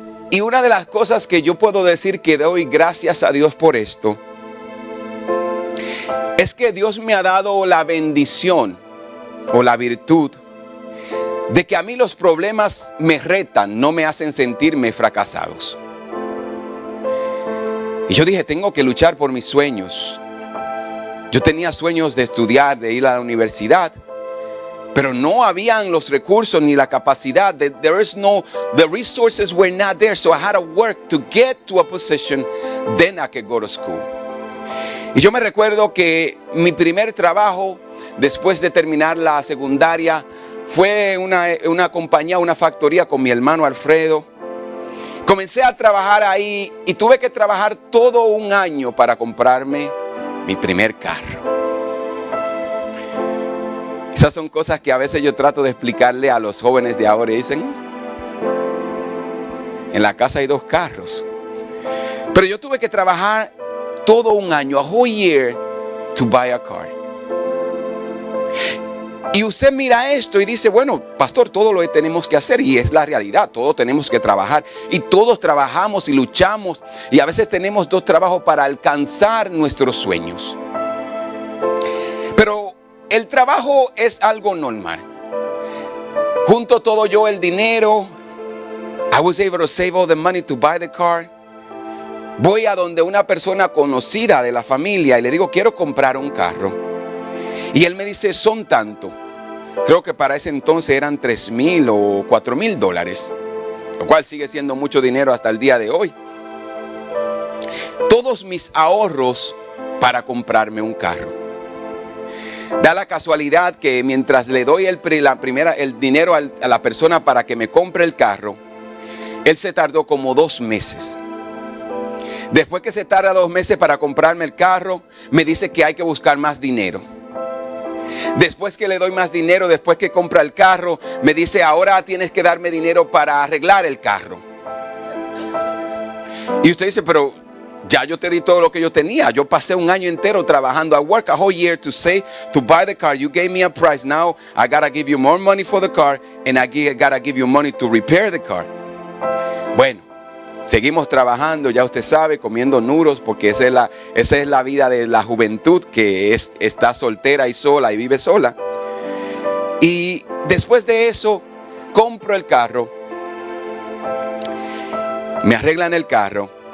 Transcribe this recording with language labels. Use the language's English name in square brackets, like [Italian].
[Spanish] Y una de las cosas que yo puedo decir que doy gracias a Dios por esto, es que Dios me ha dado la bendición o la virtud de que a mí los problemas me retan, no me hacen sentirme fracasados. Y yo dije, tengo que luchar por mis sueños. Yo tenía sueños de estudiar, de ir a la universidad, pero no habían los recursos ni la capacidad. [English] The resources were not there, so I had to work to get to a position, then I could go to school. [Spanish] Y yo me recuerdo que mi primer trabajo, después de terminar la secundaria, fue una compañía, una factoría con mi hermano Alfredo. Comencé a trabajar ahí y tuve que trabajar todo un año para comprarme mi primer carro. Esas son cosas que a veces yo trato de explicarle a los jóvenes de ahora y dicen, en la casa hay 2 carros. Pero yo tuve que trabajar todo un año, [English] a whole year, to buy a car. [Spanish] Y usted mira esto y dice, bueno, pastor, todo lo que tenemos que hacer, y es la realidad, todos tenemos que trabajar, y todos trabajamos y luchamos, y a veces tenemos 2 trabajos para alcanzar nuestros sueños. Pero el trabajo es algo normal. Junto todo yo el dinero, [English] I was able to save all the money to buy the car. [Spanish] Voy a donde una persona conocida de la familia y le digo, quiero comprar un carro. Y él me dice, son tanto. Creo que para ese entonces eran $3,000 o $4,000, lo cual sigue siendo mucho dinero hasta el día de hoy. Todos mis ahorros para comprarme un carro. Da la casualidad que mientras le doy el dinero a la persona para que me compre el carro, él se tardó como 2 meses. Después que se tarda 2 meses para comprarme el carro, me dice que hay que buscar más dinero. Después que le doy más dinero, después que compra el carro, me dice, ahora tienes que darme dinero para arreglar el carro. Y usted dice, pero ya yo te di todo lo que yo tenía. Yo pasé un año entero trabajando. [English] I worked a whole year to buy the car. You gave me a price. Now I gotta give you more money for the car, and I gotta give you money to repair the car. [Spanish] Bueno, seguimos trabajando, ya usted sabe, comiendo nuros, porque esa es la vida de la juventud que está soltera y sola y vive sola. Y después de eso, compro el carro, me arreglan el carro.